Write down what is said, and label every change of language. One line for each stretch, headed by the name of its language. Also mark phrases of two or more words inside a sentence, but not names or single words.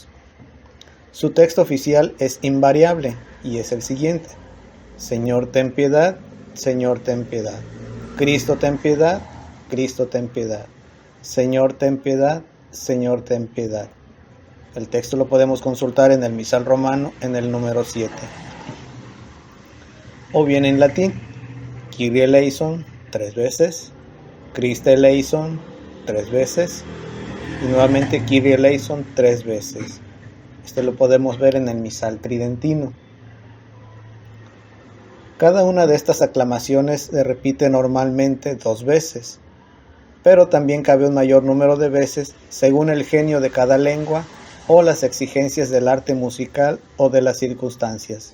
Spanish: Su texto oficial es invariable y es el siguiente: Señor ten piedad, Señor ten piedad. Cristo ten piedad, Cristo ten piedad. Señor ten piedad, Señor ten piedad. El texto lo podemos consultar en el misal romano en el número 7. O bien en latín:
Greek: Κύριε ελέησον 3 veces, Χριστέ ελέησον 3 veces
Spanish: y nuevamente
Greek: Κύριε ελέησον 3 veces.
Spanish: Este lo podemos ver en el misal tridentino. Cada una de estas aclamaciones se repite normalmente 2 veces, pero también cabe un mayor número de veces según el genio de cada lengua o las exigencias del arte musical o de las circunstancias.